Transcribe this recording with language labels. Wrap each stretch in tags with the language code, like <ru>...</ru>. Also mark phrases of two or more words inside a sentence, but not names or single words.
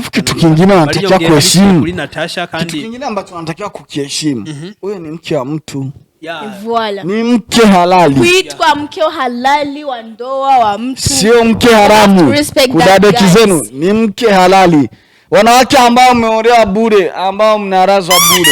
<sw>kitu kingine anatakiwa kuheshimu</sw> <rn>kuri Natacha kandi</rn> <sw>kitu kingine ambacho anatakiwa kukiheshimu wewe ni mke wa mtu Voilà. Ni mke halali. Kuitwa mke halali wa ndoa wa mtu. Sio mke haramu. Kudadeki zenu ni mke halali. Wanawake ambao mmeolewa bure, ambao mnarazwa bure.</sw>